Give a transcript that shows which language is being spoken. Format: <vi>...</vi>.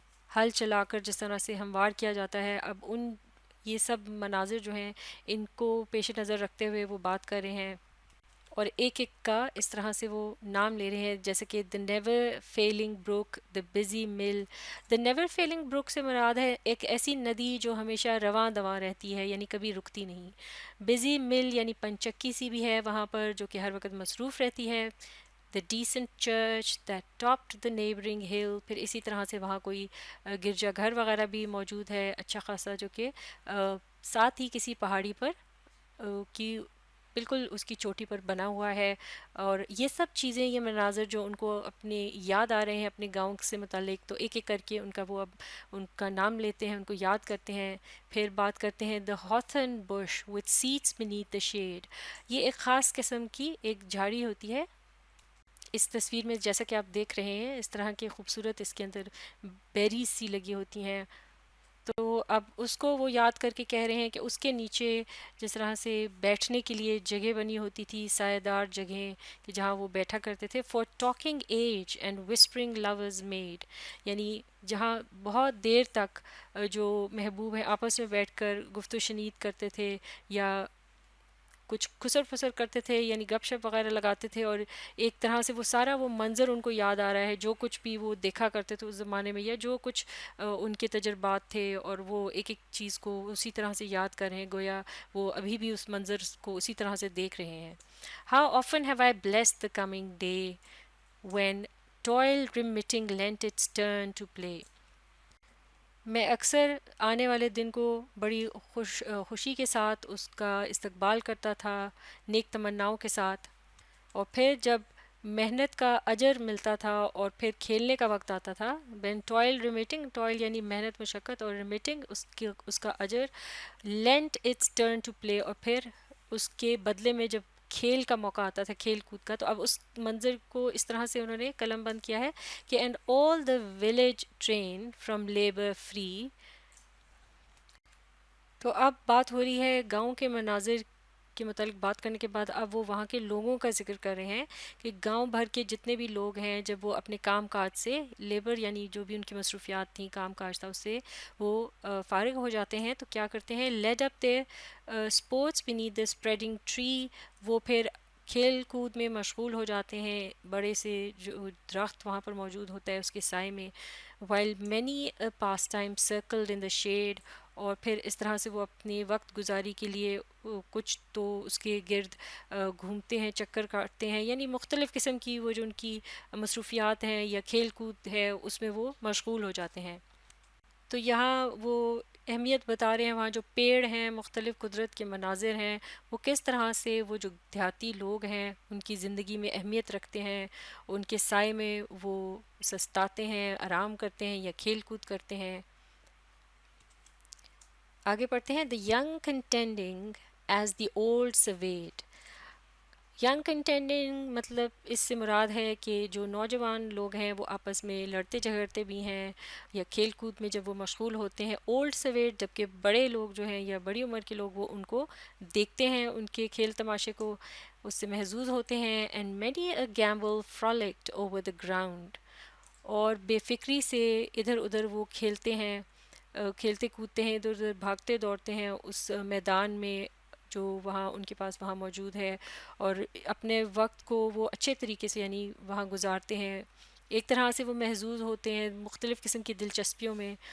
<ur>ہل چلا کر جس طرح سے ہموار کیا جاتا ہے، اب یہ سب مناظر جو ہیں ان کو پیش نظر رکھتے ہوئے وہ بات کر رہے ہیں اور ایک ایک کا اس طرح سے وہ نام لے رہے ہیں، جیسے کہ</ur> <en>The never failing brook, the busy mill.</en> <ur>دا نیور فیلنگ بروک سے مراد ہے ایک ایسی ندی جو ہمیشہ رواں دواں رہتی ہے، یعنی کبھی رکتی نہیں۔ بزی مل یعنی پنچکی سی بھی ہے وہاں پر جو کہ ہر وقت مصروف رہتی ہے۔</ur> <en>the decent church that topped the neighboring hill.</en> <ur>پھر اسی طرح سے وہاں کوئی گرجا گھر وغیرہ بھی موجود ہے اچھا خاصا، جو کہ ساتھ ہی کسی پہاڑی پر کی بالکل اس کی چوٹی پر بنا ہوا ہے. اور یہ سب چیزیں، یہ مناظر جو ان کو اپنے یاد آ رہے ہیں اپنے گاؤں سے متعلق، تو ایک ایک کر کے ان کا وہ اب ان کا نام لیتے ہیں، ان کو یاد کرتے ہیں. پھر بات کرتے ہیں</ur> <en>the hawthorn bush with seats beneath the shade.</en> <ur>یہ ایک خاص قسم کی ایک جھاڑی ہوتی ہے. اس تصویر میں جیسا کہ آپ دیکھ رہے ہیں اس طرح کے خوبصورت اس کے اندر بیریز سی لگی ہوتی ہیں. تو اب اس کو وہ یاد کر کے کہہ رہے ہیں کہ اس کے نیچے جس طرح سے بیٹھنے کے لیے جگہ بنی ہوتی تھی، سایہ دار جگہیں کہ جہاں وہ بیٹھا کرتے تھے.</ur> <en>for talking age and whispering lovers made,</en> <ur>یعنی جہاں بہت دیر تک جو محبوب ہیں آپس میں بیٹھ کر گفت و شنید کرتے تھے یا کچھ خسر پھسر کرتے تھے، یعنی گپ شپ وغیرہ لگاتے تھے. اور ایک طرح سے وہ سارا وہ منظر ان کو یاد آ رہا ہے، جو کچھ بھی وہ دیکھا کرتے تھے اس زمانے میں، یا جو کچھ ان کے تجربات تھے، اور وہ ایک ایک چیز کو اسی طرح سے یاد کر رہے ہیں، گویا وہ ابھی بھی اس منظر کو اسی طرح سے دیکھ رہے ہیں.</ur> <en>How often have I blessed the coming day when toil remitting lent its turn to play.</en> <ur>میں اکثر آنے والے دن کو بڑی خوشی کے ساتھ اس کا استقبال کرتا تھا، نیک تمناؤں کے ساتھ. اور پھر جب محنت کا اجر ملتا تھا اور پھر کھیلنے کا وقت آتا تھا،</ur> <en>when toil remitting،</en> <ur>toil یعنی محنت مشقت، اور remitting اس کا اجر،</ur> <en>lent its turn to play،</en> <ur>اور پھر اس کے بدلے میں جب کھیل کا موقع آتا تھا، کھیل کود کا، تو اب اس منظر کو اس طرح سے انہوں نے قلم بند کیا ہے کہ</ur> <en>And all the village train from labour free.</en> <ur>تو اب بات ہو رہی ہے گاؤں کے مناظر کے متعلق بات کرنے کے بعد اب وہ وہاں کے لوگوں کا ذکر کر رہے ہیں کہ گاؤں بھر کے جتنے بھی لوگ ہیں جب وہ اپنے کام کاج سے، لیبر یعنی جو بھی ان کی مصروفیات تھیں، کام کاج تھا، اس سے وہ فارغ ہو جاتے ہیں تو کیا کرتے ہیں،</ur> <en>Led up their sports beneath the spreading tree.</en> <ur>وہ پھر کھیل کود میں مشغول ہو جاتے ہیں، بڑے سے جو درخت وہاں پر موجود ہوتا ہے اس کے سائے میں.</ur> <en>while many a pastime circled in the shade.</en> <ur>اور پھر اس طرح سے وہ اپنے وقت گزاری کے لیے کچھ تو اس کے گرد گھومتے ہیں، چکر کاٹتے ہیں، یعنی مختلف قسم کی وہ جو ان کی مصروفیات ہیں یا کھیل کود ہے اس میں وہ مشغول ہو جاتے ہیں. تو یہاں وہ اہمیت بتا رہے ہیں وہاں جو پیڑ ہیں، مختلف قدرت کے مناظر ہیں، وہ کس طرح سے وہ جو دیہاتی لوگ ہیں ان کی زندگی میں اہمیت رکھتے ہیں، ان کے سائے میں وہ سستاتے ہیں، آرام کرتے ہیں یا کھیل کود کرتے ہیں. آگے پڑھتے ہیں.</ur> <en>The young contending as the old surveyed.</en> <ur>Young contending مطلب اس سے مراد ہے کہ جو نوجوان لوگ ہیں وہ آپس میں لڑتے جھگڑتے بھی ہیں یا کھیل کود میں جب وہ مشغول ہوتے ہیں. اولڈ سویٹ، جبکہ بڑے لوگ جو ہیں یا بڑی عمر کے لوگ وہ ان کو دیکھتے ہیں، ان کے کھیل تماشے کو اس سے محظوظ ہوتے ہیں.</ur> <en>And many a gamble frolicked over the ground.</en> <ur>اور بے فکری سے ادھر ادھر وہ کھیلتے ہیں، کھیلتے کودتے ہیں، ادھر ادھر بھاگتے دوڑتے ہیں اس میدان میں جو وہاں ان کے پاس وہاں موجود ہے، اور اپنے وقت کو وہ اچھے طریقے سے یعنی وہاں گزارتے ہیں. ایک طرح سے وہ محظوظ ہوتے ہیں مختلف قسم کی دلچسپیوں میں.</ur>